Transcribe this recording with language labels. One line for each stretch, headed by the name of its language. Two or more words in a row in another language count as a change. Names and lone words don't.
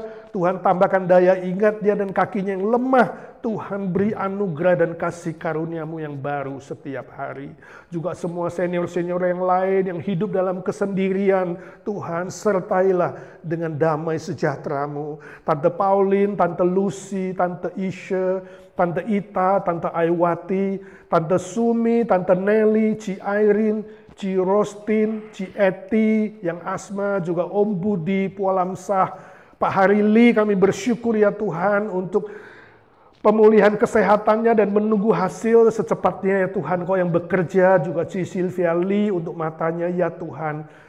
Indonesian: Tuhan tambahkan daya ingat dia dan kakinya yang lemah. Tuhan beri anugerah dan kasih karunia-Mu yang baru setiap hari. Juga semua senior-senior yang lain yang hidup dalam kesendirian, Tuhan sertailah dengan damai sejahtera-Mu. Tante Pauline, Tante Lucy, Tante Isha, Tante Ita, Tante Aiwati, Tante Sumi, Tante Nelly, Ci Irene, Ci Rostin, Ci Eti, yang asma, juga Om Budi, Pualamsah, Pak Harili, kami bersyukur ya Tuhan untuk pemulihan kesehatannya dan menunggu hasil secepatnya ya Tuhan. Kau yang bekerja, juga Ci Sylvia Lee untuk matanya ya Tuhan.